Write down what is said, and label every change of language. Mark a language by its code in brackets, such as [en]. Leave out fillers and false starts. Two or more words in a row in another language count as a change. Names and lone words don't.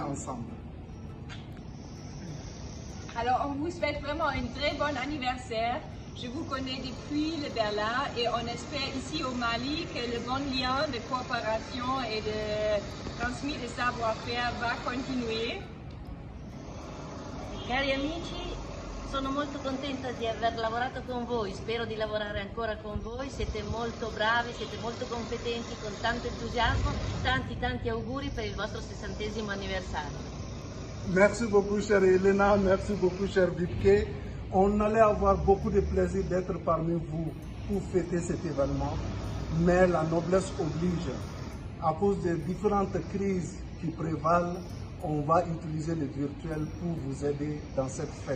[ar] إن شاء الله, [fr] on est ensemble. Alors, on vous souhaite vraiment un très bon anniversaire. Je vous connais depuis le Berlin et on espère ici au Mali que le bon lien de coopération et de transmis de savoir-faire va continuer. [it] Cari amici, sono molto contenta di aver lavorato con voi, spero di lavorare ancora con voi, siete molto bravi, siete molto competenti, con tanto entusiasmo, tanti auguri per il vostro 60° anniversario. [fr] Merci beaucoup, chère Elena. Merci beaucoup, cher Vipke. On allait avoir beaucoup de plaisir d'être parmi vous pour fêter cet événement. Mais la noblesse oblige. À cause des différentes crises qui prévalent, on va utiliser le virtuel pour vous aider dans cette fête.